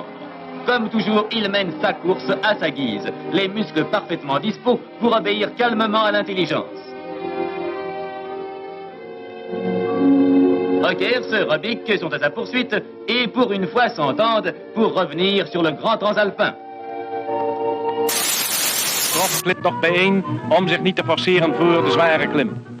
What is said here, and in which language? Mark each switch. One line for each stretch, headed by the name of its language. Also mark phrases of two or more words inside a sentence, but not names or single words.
French: Comme toujours, il mène sa course à sa guise, les muscles parfaitement dispos pour obéir calmement à l'intelligence. Ockers, Robic sont à sa poursuite et pour une fois s'entendent pour revenir sur le grand transalpin.
Dutch: Cross klipt nog bijeen om zich niet te forceren voor de zware klim.